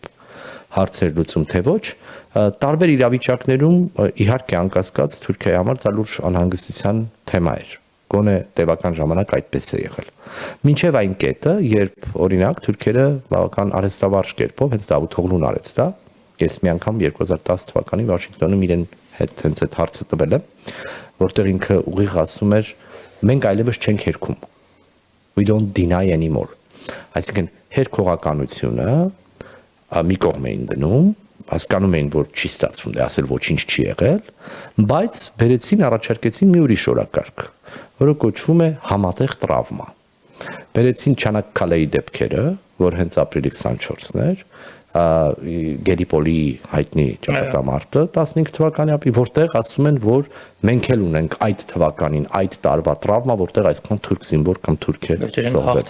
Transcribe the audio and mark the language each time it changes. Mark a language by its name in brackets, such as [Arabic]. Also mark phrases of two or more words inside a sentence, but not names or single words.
[Armenian] հարցեր լուծում թե ոչ, տարբեր իրավիճակներում իհարկե անկասկած Թուրքիայի համար դա լուրջ անհանգստության թեմա էր։ Գոնե տևական ժամանակ այդպես է եղել։ Մինչև այն կետը, երբ օրինակ թուրքերը բավական արհեստավարժ կերպով հենց Դավութ Օղլուն արեց դա, ես մի անգամ 2010 թվականին Վաշինգտոնում իրեն հետ հենց այդ հարցը տվել եմ, որտեղ ինքը ուղիղ ասում էր, մենք այլևս չենք հերքում։ [English] We don't deny anymore։ [Armenian] Այսինքն հերքողականությունը մի կողմ էին դնում, հասկանում էին, որ չի ստացվում, դե ասել ոչինչ չի եղել, բայց բերեցին առաջարկեցին մի ուրիշ օրակարգ, որը կոչվում է համատեղ տրավմա։ Բերեցին Չանակ Քալեի դեպքերը, որ հենց ապրիլի 24-ն էր, Գելիպոլի հայտնի ճակատամարտը 15 թվականի ապրիլ, որտեղ ասում են, որ մենք էլ ունենք այդ թվականին այդ տարվա տրավմա, որտեղ այսքան թուրք զինվոր կամ թուրք է զոհվել։